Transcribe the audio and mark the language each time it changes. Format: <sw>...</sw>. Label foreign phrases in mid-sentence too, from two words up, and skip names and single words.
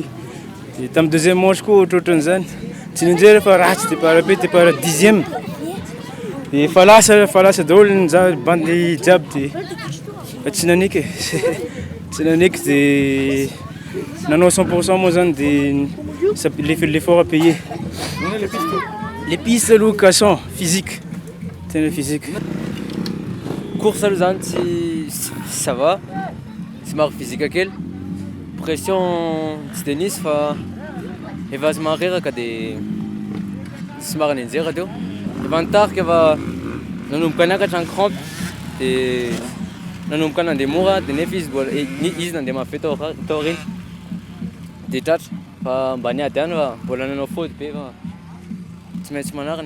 <mg>Dia tamin'ny</mg> <fr>deuxième manche</fr> <mg>koa ohatrohatran'izany tsy nianjera fa ratsy départ be départ 10e dia efa lasa daholo ny bandy jiaby dia fa tsy naneky tsy naneky dia nanao 100% moa zany dia</mg> <fr>l'effort à payer. Les pistes location physique tena physique.</fr> <mg>Course aloha zany tsy</mg> <fr>ça va</fr> <mg>somary physique kely pression tsy de nisy fa efa somary reraka dia somary nianjera teo efa nitarika efa nanomboka niakatra ny crampe dia nanomboka nandeha mora dia nefa izy nandeha mafy tao aoriana dia tratra fa mba niady ihany fa mbola nanao faute be fa tsy maintsy manariny.</mg>